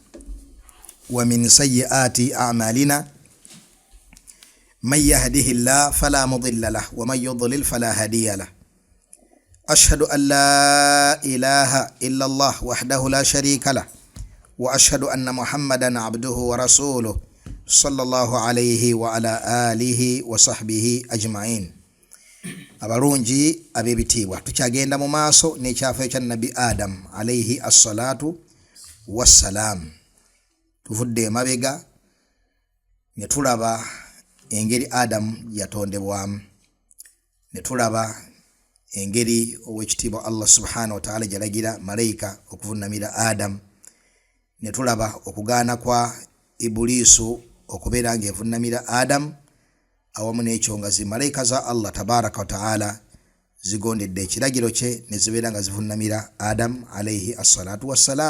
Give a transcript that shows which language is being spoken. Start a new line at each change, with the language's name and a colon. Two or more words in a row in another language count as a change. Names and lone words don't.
Arabic: ومن سيئات أعمالنا من يهده الله فلا مضل له ومن يضلل فلا هادي له أشهد أن لا إله إلا الله وحده لا شريك له وأشهد أن محمدا عبده ورسوله صلى الله عليه وعلى آله وصحبه أجمعين.
Ganda: abalungi abebitibwa tukyagenda mu maaso n'ekyafa ekya nabi Adam
Arabic: عليه الصلاة والسلام.
Ganda: Tuvudde emabega ne tulaba engeri Adam yatondebwamu, ne tulaba engeri ow'ekitiibwa Allah
Arabic: سبحانه وتعالى
Ganda: jalagira malayika okuvunamira Adam, ne tulaba okugaana kwa Ibulisu okubeera ng'evunamira Adam awamu n'ekyo nga zimalayika za Allah
Arabic: تبارك وتعالى
Ganda: zigondedde ekiragiro kye ne zibeera nga zivunamira Adam
Arabic: عليه الصلاة والسلام.